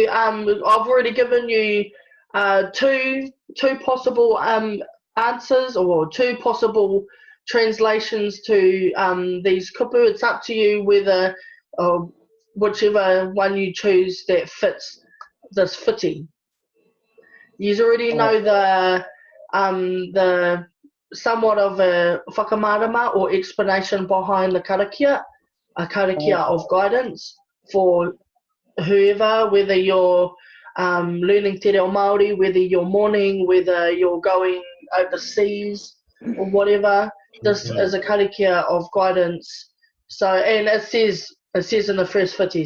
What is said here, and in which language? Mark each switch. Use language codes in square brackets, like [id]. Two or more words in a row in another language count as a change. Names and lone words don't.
[en] I've already given you two possible answers, or two possible translations to these kupu. It's up to you whether whichever one you choose that fits this whiti. You already know the somewhat of a whakamarama or explanation behind the karakia, a karakia of guidance for whoever, whether you're learning Te Reo Maori, whether you're mourning, whether you're going overseas or whatever. This is a karakia of guidance. So, and it says in the first whiti.